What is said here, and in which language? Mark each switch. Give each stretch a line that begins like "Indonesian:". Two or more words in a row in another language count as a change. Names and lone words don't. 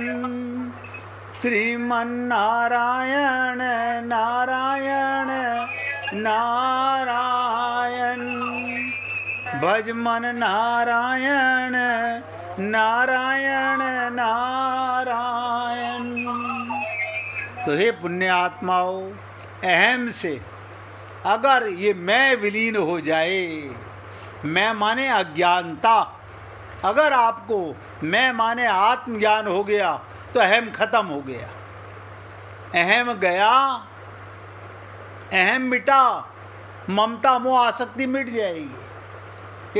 Hindi: श्रीमन्नारायण नारायण नारायण। भज मन नारायण नारायण नारायण। तो हे पुण्य आत्माओं, अहम से अगर ये मैं विलीन हो जाए, मैं माने अज्ञानता, अगर आपको मैं माने आत्मज्ञान हो गया तो अहम खत्म हो गया। अहम गया, अहम मिटा, ममता मोह आसक्ति मिट जाएगी।